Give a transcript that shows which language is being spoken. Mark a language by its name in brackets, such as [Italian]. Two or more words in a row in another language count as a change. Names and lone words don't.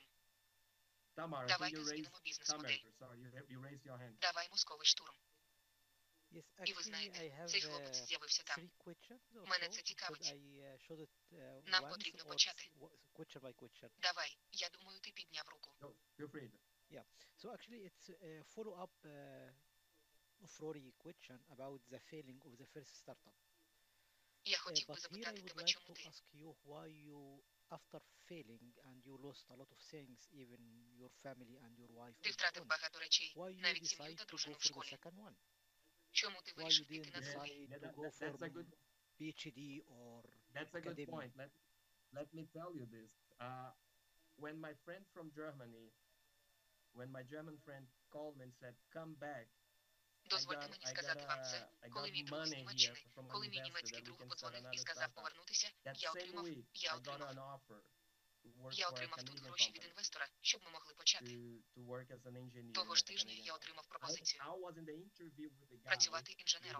[Ukrainian] Давайте змінимо бізнес-модель. Давай мозковий штурм. І ви знаєте, цей хлопець з'явився там. Мене це цікавить. Нам потрібно почати. Давай, я думаю, ти підняв руку. [English] So actually it's a follow-up of Rory's question about the failing of the first startup. [Ukrainian] Я хотів би [English] But here I [Ukrainian] запитати [English] would [Ukrainian] тебе, [English] like [Ukrainian] чому [English] to [Ukrainian] ти? [English] ask you why you, after failing and you lost a lot of things, even your family and your wife [Ukrainian] Ти [English] and so [Ukrainian] втратив [English] on, [Ukrainian] багато речей, [English] why you [Ukrainian] навіть сім'ю [English] decide [Ukrainian] та [English] to go [Ukrainian] дружину в [English] for the [Ukrainian] школі. [English] second one? [Ukrainian] Чому ти [English] Why [Ukrainian] вирішив [English] you [Ukrainian] піти [English] didn't [Ukrainian] на другий? [English] decide to go from PhD or That's a good academia? point. Let me tell you this. When my friend from Germany, when my German friend called me and said, "Come back," [Ukrainian] Дозвольте мені сказати вам це. Коли мій друг з Німеччини, коли мій німецький друг подзвонив і сказав повернутися, я отримав тут гроші від інвестора, щоб ми могли почати. Того ж тижня я отримав пропозицію працювати інженером.